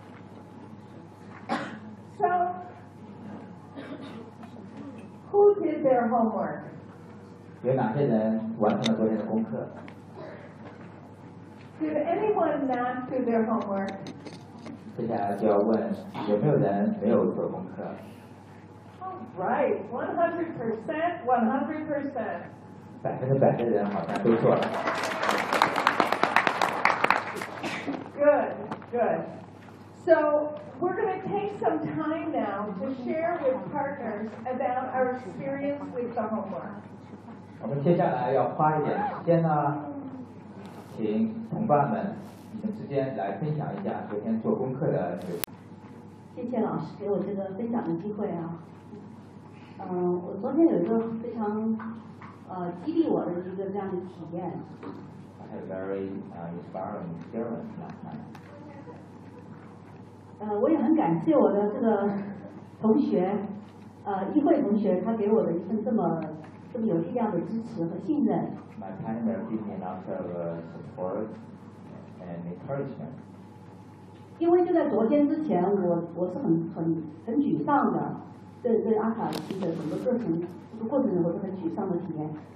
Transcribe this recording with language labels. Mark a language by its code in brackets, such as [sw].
[zh] 很好。 [en] All right. So, who did their homework? [zh] 有哪些人完成了昨天的功课？ [en] Did anyone not do their homework? [zh] 接下来就要问，有没有人没有做功课？ [en] Alright, 100%, 100%. [zh] 100%的人好像都做了。 [en] Good, good. So, we're going to take some time now to share with partners about our experience with the homework. [zh] 我们接下来要花一点时间呢，请同伴们你们之间来分享一下昨天做功课的。谢谢老师给我这个分享的机会啊。我昨天有一个非常激励我的一个这样的体验。 [en] I had a very inspiring experience last night. [zh] 我也很感谢我的这个同学，议会同学，他给我的一份这么有力量的支持和信任。 [en] My partner gave me lots of support and encouragement. [zh] 因为就在昨天之前，我是很沮丧的，对阿卡西的整个过程中，我是很沮丧的体验。